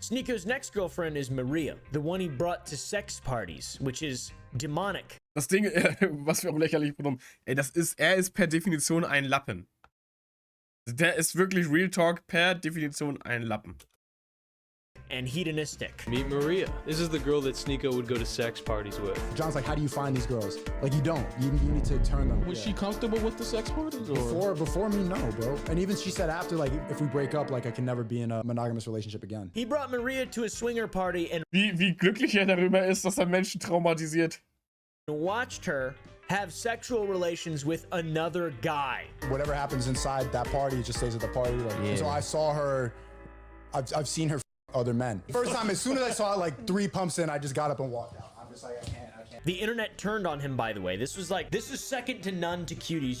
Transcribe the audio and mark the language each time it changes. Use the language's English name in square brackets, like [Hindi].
[English] SNEAKO's next girlfriend is Maria, the one he brought to sex parties, which is demonic. [German] Das Ding, was wir auch lächerlich bekommen, ey, er ist per Definition ein Lappen. Der ist wirklich Real Talk per Definition ein Lappen. [English] And hedonistic. Meet Maria. This is the girl that SNEAKO would go to sex parties with. John's like, how do you find these girls? Like, you don't. You need to turn them. Was she comfortable with the sex parties? Before me, no, bro. And even she said after, like, if we break up, like, I can never be in a monogamous relationship again. He brought Maria to a swinger party and [German] Wie glücklich er darüber ist, dass er Menschen traumatisiert. [English] watched her have sexual relations with another guy. Whatever happens inside that party, it just stays at the party. Like, so I saw her. I've seen her other men. First time, as soon as I saw like 3 pumps in, I just got up and walked out. I'm just like, I can't. The internet turned on him, by the way. This is second to none to cuties.